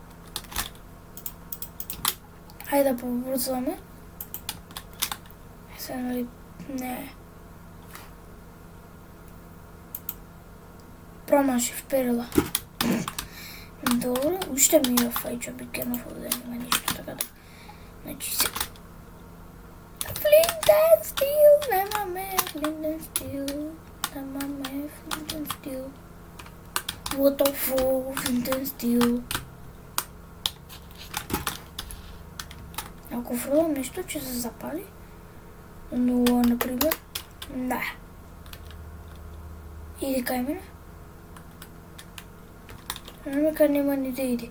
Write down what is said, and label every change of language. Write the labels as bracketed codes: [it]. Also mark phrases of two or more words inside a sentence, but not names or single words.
[mk] Ајде да побрзаме. Сега нали, не. Промашив перила. Добро, уште ми е фајчо бикенов овде, нема ништо, така да. Значи се... Flint and Steel, немаме Flint and Steel, немаме Flint and Steel. Waterfall, Flint and Steel. Ако фрлам нешто, ќе се запали. Но, например, не. Иди кај мене. Нека нема ни да иде.